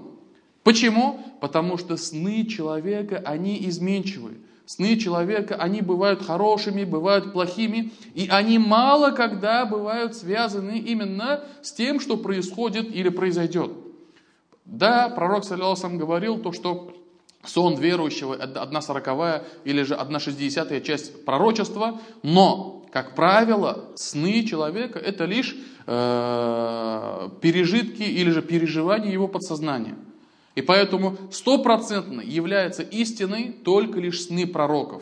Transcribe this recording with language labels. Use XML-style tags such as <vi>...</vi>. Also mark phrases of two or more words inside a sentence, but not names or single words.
<ru>Почему? Потому что сны человека, они изменчивы. Сны человека, они бывают хорошими, бывают плохими, и они мало когда бывают связаны именно с тем, что происходит или произойдет. Да, пророк,</ru> <ar>صلى الله عليه وسلم,</ar> <ru>говорил то, что сон верующего 1/40 или же 1/60 часть пророчества, но, как правило, сны человека это лишь пережитки или же переживания его подсознания. И поэтому стопроцентно является истиной только лишь сны пророков.</ru>